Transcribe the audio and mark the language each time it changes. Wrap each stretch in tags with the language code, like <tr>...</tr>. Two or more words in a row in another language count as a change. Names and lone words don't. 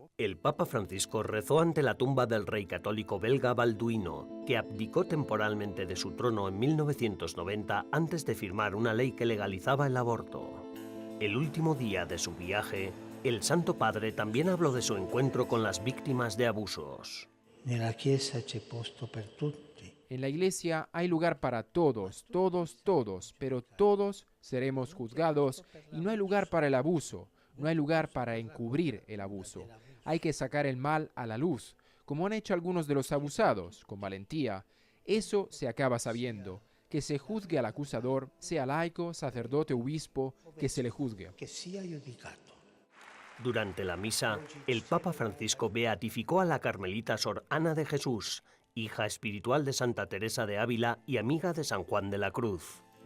<es>El Papa Francisco rezó ante la tumba del rey católico belga Balduino, que abdicó temporalmente de su trono en 1990 antes de firmar una ley que legalizaba el aborto. El último día de su viaje, el Santo Padre también habló de su encuentro con las víctimas de abusos.</es> <it>Nella Chiesa c'è posto per tutti.</it> <es>En la iglesia hay lugar para todos, todos, pero todos seremos juzgados y no hay lugar para el abuso, no hay lugar para encubrir el abuso. Hay que sacar el mal a la luz, como han hecho algunos de los abusados, con valentía. Eso se acaba sabiendo, que se juzgue al acusador, sea laico, sacerdote o obispo, que se le juzgue.</es> <it>Che sia giudicato.</it> <es>Durante la misa, el Papa Francisco beatificó a la carmelita Sor Ana de Jesús, hija espiritual de Santa Teresa de Ávila y amiga de San Juan de la Cruz.</es>